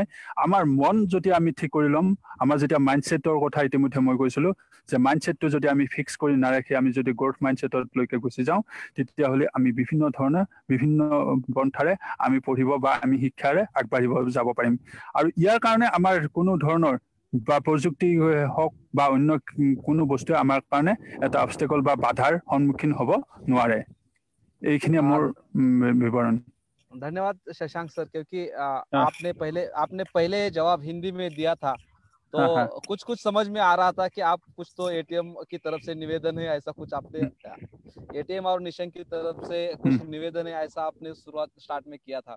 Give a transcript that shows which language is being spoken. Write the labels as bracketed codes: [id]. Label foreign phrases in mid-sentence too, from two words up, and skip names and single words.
[as] আমাৰ মন যদি আমি ঠিক কৰি ল'ম, আমাৰ যেতিয়া মাইণ্ডছেটৰ কথা ইতিমধ্যে মই কৈছিলো যে মাইণ্ডছেটটো যদি আমি ফিক্স কৰি নাৰাখি আমি যদি গ্ৰোথ মাইণ্ডছেটলৈকে গুচি যাওঁ, তেতিয়াহ'লে আমি বিভিন্ন ধৰণৰ বিভিন্ন পন্থাৰে আমি পঢ়িব বা আমি শিক্ষাৰে আগবাঢ়িব যাব পাৰিম। আৰু ইয়াৰ কাৰণে আমাৰ কোনো ধৰণৰ বা প্ৰযুক্তি হওক বা অন্য কোনো বস্তুৱে আমাৰ কাৰণে এটা অবষ্টেকল বা বাধাৰ সন্মুখীন হ'ব নোৱাৰে। এইখিনিয়ে মোৰ বিৱৰণ। [hi] धन्यवाद शशांक सर, क्योंकि हाँ आपने पहले जवाब हिंदी में दिया था, हाँ हाँ। तो कुछ कुछ समझ में आ रहा था कि आप कुछ तो एटीएम की तरफ से निवेदन है, ऐसा कुछ आपने हम्म, एटीएम और निशंक की तरफ से हम्म, कुछ निवेदन है, ऐसा आपने शुरुआत स्टार्ट में किया था।